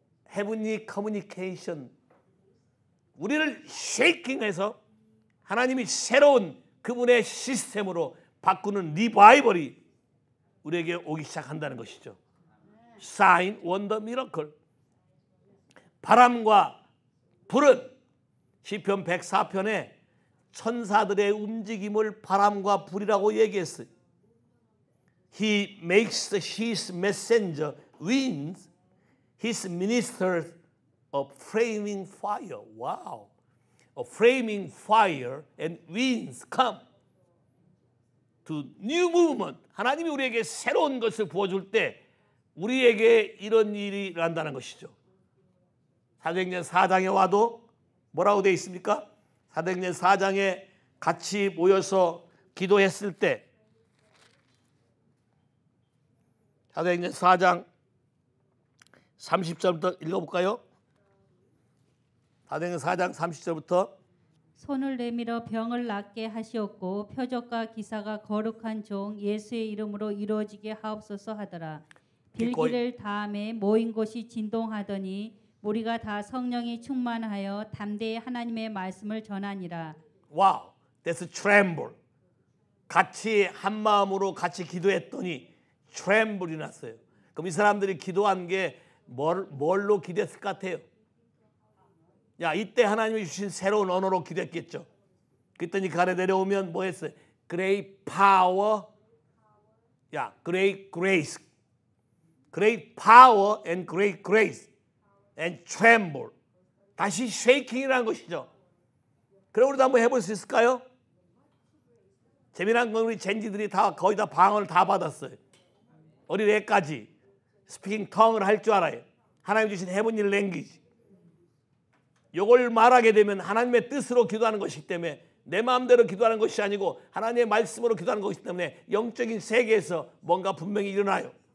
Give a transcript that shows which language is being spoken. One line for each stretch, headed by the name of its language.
Korean: 헤븐리 커뮤니케이션. 우리를 쉐이킹해서 하나님이 새로운 그분의 시스템으로 바꾸는 리바이벌이 우리에게 오기 시작한다는 것이죠. 사인, 원더, 미러클. 바람과 불은 시편 104편에 천사들의 움직임을 바람과 불이라고 얘기했어요.
English: He makes his messenger winds, his ministers a flaming fire. Wow. A flaming fire and winds come to new movement.
Korean: 하나님이 우리에게 새로운 것을 부어줄 때 우리에게 이런 일이 일어난다는 것이죠. 사도행전 4장에 와도 뭐라고 되어 있습니까? 사도행전 4장에 같이 모여서 기도했을 때 사도행전 4장 30절부터 읽어볼까요? 사도행전 4장 30절부터 손을 내밀어 병을 낫게 하시었고 표적과 기사가 거룩한 종 예수의 이름으로 이루어지게 하옵소서 하더라. 빌기를 다음에 모인 곳이 진동하더니 우리가 다 성령이 충만하여 담대히 하나님의 말씀을 전하니라.
English: 와우, that's tremble.
Korean: 같이 한 마음으로 같이 기도했더니 tremble이 났어요. 그럼 이 사람들이 기도한 게 뭘로 기도했을 것 같아요? 야, 이때 하나님이 주신 새로운 언어로 기도했겠죠. 그랬더니 그 아래 내려오면 뭐 했어요?
English: Great power, 야, great grace, great power and great grace and tremble.
Korean: 다시 쉐이킹이라는 것이죠. 그럼 우리도 한번 해볼 수 있을까요? 재미난 건 우리 젠지들이 다 거의 다 방언을 다 받았어요. 어린애까지 스피킹 텅을 할 줄 알아요. 하나님 주신 헤븐리 랭귀지. 이걸 말하게 되면 하나님의 뜻으로 기도하는 것이기 때문에 내 마음대로 기도하는 것이 아니고 하나님의 말씀으로 기도하는 것이기 때문에 영적인 세계에서 뭔가 분명히 일어나요.